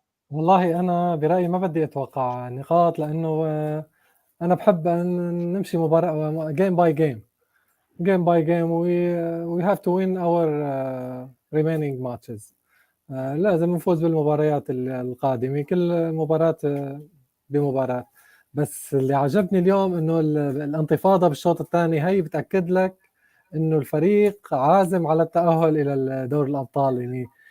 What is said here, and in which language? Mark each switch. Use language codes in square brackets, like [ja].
[ar] والله أنا برأيي ما بدي أتوقع نقاط لأنه أنا بحب أن نمشي مباراة [en] game by game. We have to win our remaining matches. [ar] لازم نفوز بالمباريات القادمة كل مباراة بمباراة. بس اللي عجبني اليوم إنه الانتفاضة بالشوط الثاني هي بتأكد لك إنه الفريق عازم على التأهل إلى دوري الأبطال.